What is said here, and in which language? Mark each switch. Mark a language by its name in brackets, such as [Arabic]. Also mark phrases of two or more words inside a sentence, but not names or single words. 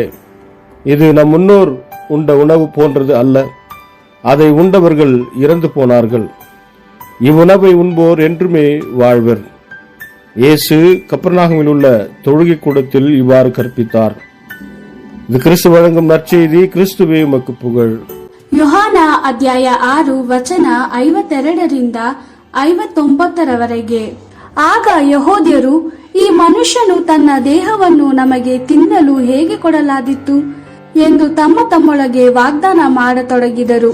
[Tamil] இது நம் முன்னோர் உண்ட உணவு போன்றது அல்ல. அதை உண்டவர்கள் இறந்து போனார்கள். இவ்வுணவை உண்போர் என்றுமே வாழ்வர். இயேசு கப்பர்நாகமில் உள்ள தொழுகை கூடத்தில் இவ்வாறு கற்பித்தார். இது கிறிஸ்து வழங்கும் நற்செய்தி. கிறிஸ்துவே உமக்கு புகழ். [Kannada] ಯೋಹಾನ ಅಧ್ಯಾಯ 6 ವಚನ 52 59 ಆಗ ಯಹೂದ್ಯರು, ಈ ಮನುಷ್ಯನು ತನ್ನ ದೇಹವನ್ನು ನಮಗೆ ತಿನ್ನಲು ಹೇಗೆ ಕೊಡಲಾದಿತ್ತು ಎಂದು ತಮ್ಮೊಳಗೆ ವಾಗ್ದಾನ ಮಾಡತೊಡಗಿದರು.